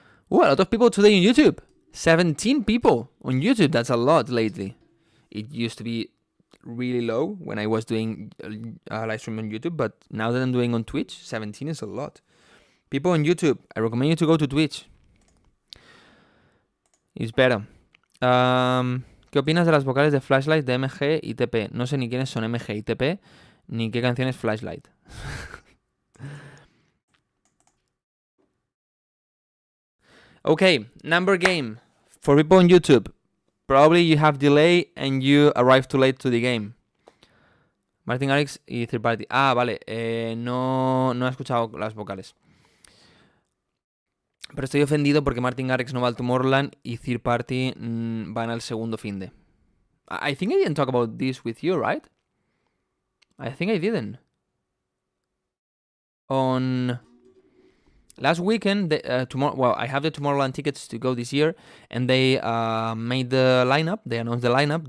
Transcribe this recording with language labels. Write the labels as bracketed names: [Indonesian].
[English] Oh, a lot of people today on YouTube. 17 people on YouTube. That's a lot lately. It used to be really low when I was doing a live stream on YouTube, but now that I'm doing on Twitch, 17 is a lot. People on YouTube, I recommend you to go to Twitch. It's better. [Spanish] ¿Qué opinas de las vocales de Flashlight de MG y TP? No sé ni quiénes son MG y TP, ni qué canción es Flashlight. [English] Okay, number game. For people on YouTube, probably you have delay and you arrive too late to the game. [Spanish] Martin Garrix y Third Party. Ah, vale. No he escuchado las vocales. Pero estoy ofendido porque Martin Garrix no va al Tomorrowland y Third Party van al segundo finde. [English] I think I didn't talk about this with you, right? I think I didn't. On last weekend, I have the Tomorrowland tickets to go this year, and they made the lineup. They announced the lineup.